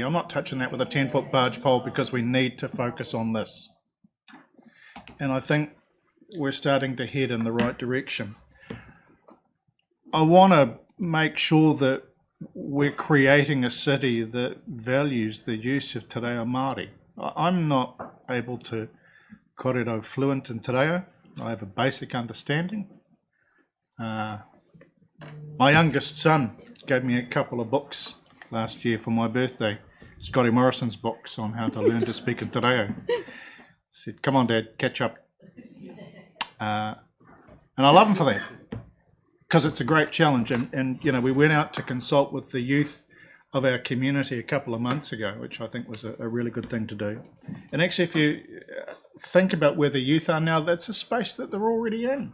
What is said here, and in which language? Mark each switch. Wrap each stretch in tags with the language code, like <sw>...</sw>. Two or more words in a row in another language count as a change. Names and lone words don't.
<en>I'm not touching that with a 10-foot barge pole because we need to focus on this. And I think we're starting to head in the right direction. I want to make sure that we're creating a city that values the use of te reo Māori. I'm not able to kōrero fluent in te reo. I have a basic understanding. My youngest son gave me a couple of books last year for my birthday, Scotty Morrison's books on how to learn to speak in te reo. Said, "Come on, Dad, catch up." And I love him for that, because it's a great challenge. And you know, we went out to consult with the youth of our community a couple of months ago, which I think was a really good thing to do. And actually, if you think about where the youth are now, that's a space that they're already in.</en>